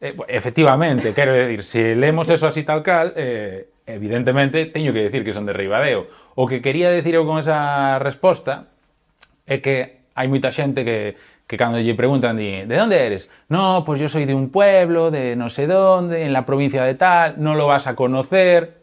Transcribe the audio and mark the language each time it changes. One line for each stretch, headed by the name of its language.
Galician: Efectivamente, quero decir, se lemos eso así tal cal, evidentemente teño que decir que son de Ribadeo. O que quería decir eu con esa resposta é que hai moita xente que cando lle preguntan, de onde eres?
Spanish: No, pues yo soy de un pueblo, de no sé dónde, en la provincia de tal, non lo vas a conocer.